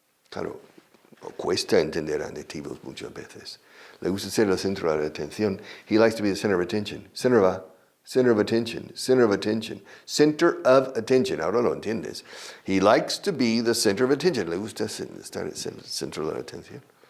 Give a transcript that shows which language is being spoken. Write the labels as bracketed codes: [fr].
[es] Claro, cuesta entender a nativos muchas veces. Le gusta ser el centro de la atención. [en] He likes to be the center of attention. Center of attention. Center of attention. Center of attention. [es] Ahora lo entiendes. [en] He likes to be the center of attention. [es] Le gusta estar en el centro de la atención.